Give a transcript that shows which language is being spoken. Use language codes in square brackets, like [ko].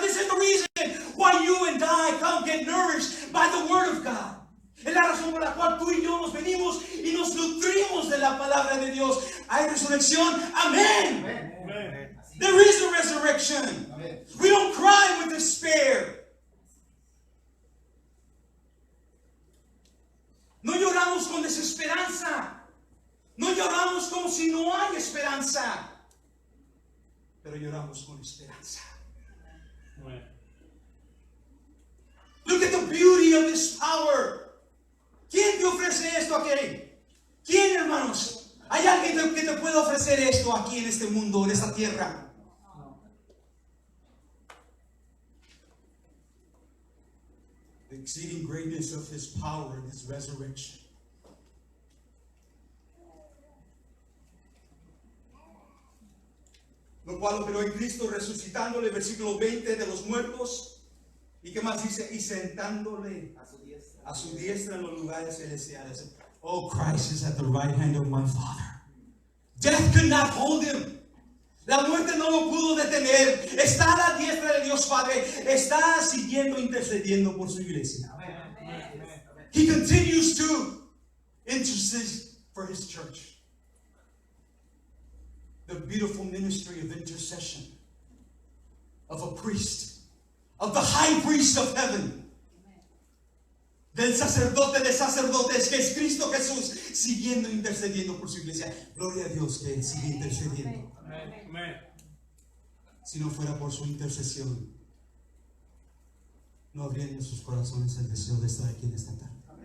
[en] This is the reason why you and I come get nourished by the word of God. [es] Es la razón por la cual tú y yo nos venimos y nos nutrimos de la palabra de Dios. Hay resurrección. Amén. [en] Amen. There is a resurrection. Amen. We don't cry with despair. [es] No lloramos con desesperanza. No lloramos como si no hay esperanza. Pero lloramos con esperanza. [en] Amen. Look at the beauty of this power. [es] ¿Quién te ofrece esto aquí? ¿Quién, hermanos? ¿Hay alguien que te pueda ofrecer esto aquí en este mundo, en esta tierra? [en] The exceeding greatness of his power and his resurrection. [es] Lo cual operó en Cristo resucitándole, versículo 20, de los muertos. ¿Y qué más dice? Y sentándole a su diestra en los lugares celestiales. [en] Oh, Christ is at the right hand of my Father. Death could not hold him. [es] La muerte no lo pudo detener. Está a la diestra de Dios Padre. Está siguiendo, intercediendo por su iglesia. [en] He continues to intercede for his church. The beautiful ministry of intercession of a priest, of the high priest of heaven. [es] del sacerdote de sacerdotes, que es Cristo Jesús, siguiendo intercediendo por su iglesia. Gloria a Dios que Él sigue intercediendo. Amén. Si no fuera por su intercesión, no habría en sus corazones el deseo de estar aquí en esta tarde.